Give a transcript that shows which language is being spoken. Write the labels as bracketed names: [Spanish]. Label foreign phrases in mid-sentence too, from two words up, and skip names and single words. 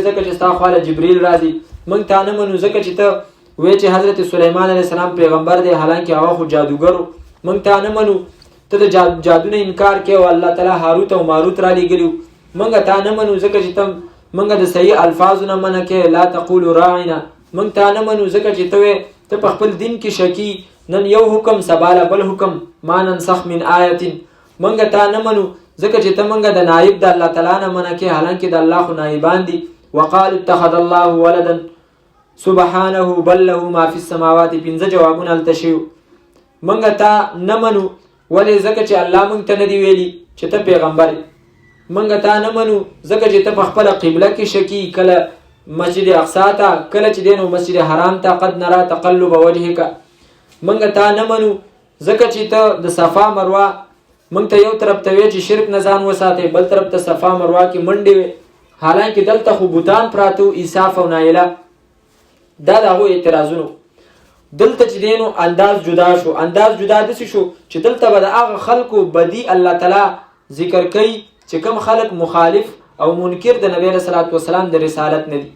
[Pashto] ځکه چې ستا خواله جبریل راځي. موږ تا نه منو ځکه چې ته وی چې حضرت سلیمان [Arabic] علیه السلام [Pashto] پیغمبر دی، حالانکه هغه خو جادوګرو. موږ تا نه منو، ته د جادو نه انکار کوې او الله تعالی هاروت او ماروت را لېږلي. موږ تا نه منو ځکه چې ته موږ د صحیح الفاظو نه منع کوې، [Arabic] لا تقولوا راعنا. [Pashto] موږ تا نه منو ځکه چې ته په خپل دین کې شکی، نن یو حکم سبا بل حکم، [Arabic] ما ننسخ من آیت. [Pashto] موږ تا نه منو ځکه چې ته موږ د نایب د الله تعالی نه منع کوې، حالانکه د الله خو نایبان دي. [Arabic] وقالوا اتخذ الله ولدا سبحانه بل له ما فی السماوات. [Pashto] 5 جوابونه هلته شوي. موږ تا نه منو، ولې؟ ځکه چې الله موږ ته نه دی ویلي چې ته پیغمبر یې. منګه تا نه منو ځکه چې ته په خپله قبله کې شکی، کله مسجد اقصی ته، کله چې دینو مسجد حرام ته. [Arabic] قد نرى تقلب وجهک، [Pashto] منګه تا نه منو ځکه چې ته د صفا مروه منګ ته یو طرف ته وی چې شرک نه ځان وساتې، بل طرف ته صفا مروه کې منډې وي، حالانکه دلته خو بوتان پراتو اساف او نایله. دا د هغو اعتراضونو. دلته چې دینو انداز جدا شو، انداز جدا داسې شو چې دلته به د هغه خلکو بدی الله تعالی ذکر کوي چې کوم خلک مخالف او منکر د نبی [Arabic] صلی الله علیه وسلم [Pashto] د رسالت نه دي.